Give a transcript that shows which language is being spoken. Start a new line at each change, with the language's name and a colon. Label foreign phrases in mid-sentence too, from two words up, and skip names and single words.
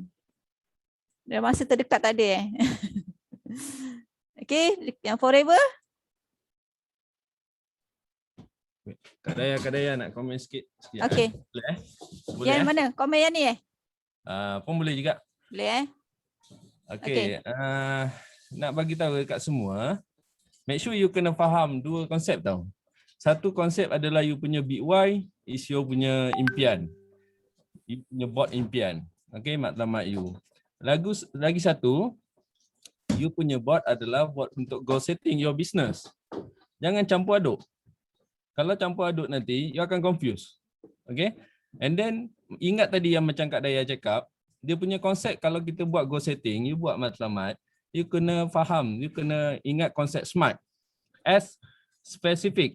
Malay: Dah masa terdekat tak ada Okay, yang forever. Kak Daya nak komen sikit. Okay. Boleh Boleh Yang mana? Komen yang ni pun boleh juga. Boleh Okay. Nak bagi tahu dekat semua,
English: make sure
Malay: you kena faham dua konsep tau. Satu konsep adalah you punya
English: big why is
Malay: you punya impian. You punya buat impian. Okay, matlamat you. Lagi satu, you punya buat adalah buat untuk
English: goal setting your business.
Malay: Jangan campur aduk. Kalau campur aduk nanti, you akan confuse. Okay?
English: And then,
Malay: ingat tadi yang macam Kak Daya cakap, dia punya konsep kalau kita buat
English: goal setting,
Malay: you buat matlamat, you kena faham, you kena ingat konsep SMART. S, specific.